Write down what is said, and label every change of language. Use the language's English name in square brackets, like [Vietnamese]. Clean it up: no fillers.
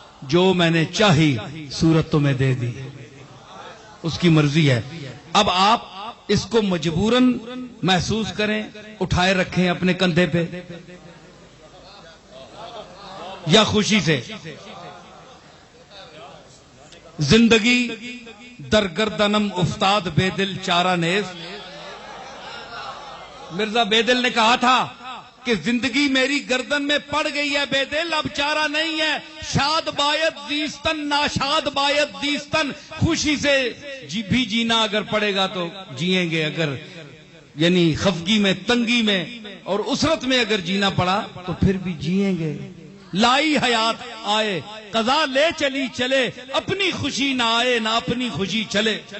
[Urdu] جو میں نے چاہی صورت تمہیں دے دی، اس کی مرضی ہے. اب آپ اس کو مجبوراً محسوس کریں، اٹھائے رکھیں اپنے کندھے پہ، یا خوشی سے. [Persian] زندگی در گردنم افتاد بے دل چارہ نیز. [Urdu] مرزا بے دل نے کہا تھا کہ زندگی میری گردن میں پڑ گئی ہے بے دل، اب چارہ نہیں ہے. [Persian] شاد باید زیستن ناشاد باید دیستن. [Urdu] خوشی سے بھی جینا اگر پڑے گا تو جیئیں گے، اگر یعنی خفگی میں، تنگی میں اور اسرت میں اگر جینا پڑا تو پھر بھی جیئیں گے. لائی حیات آئے قضا لے چلی چلے، اپنی خوشی نہ آئے نہ اپنی خوشی چلے.